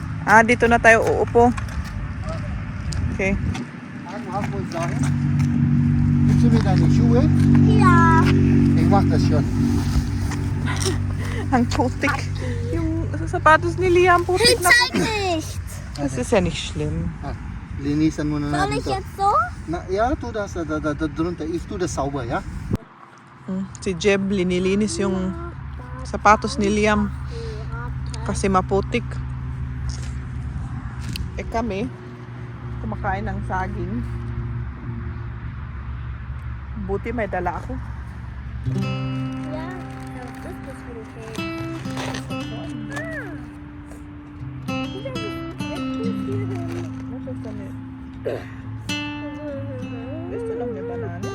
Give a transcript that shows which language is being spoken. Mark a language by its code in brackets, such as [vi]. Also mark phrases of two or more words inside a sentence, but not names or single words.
[tl] Dito na tayo uupo. Okay. [de] Was wohl sagen? Gibst du mir deine Schuhe? Ja. Ich mach das schon. [tl] Ang putik. Yung sapatos ni Liam, putik [de] Hey, [tl] na. [de] zeig nicht. Das ist ja nicht schlimm. [tl] Linisan mo na [de] Soll [tl] natin [de] ich [tl] to. [de] jetzt so? Na, ja, tu das da drunter. Ich tu das sauber, ja? [tl] Si Jeb, linilinis yung sapatos ni Liam kasi maputik. Kami, kumakain ng saging. Buti may dala ako. [de] Ja. Was ist das für ein Cake? [tl] Gusto lang may banana.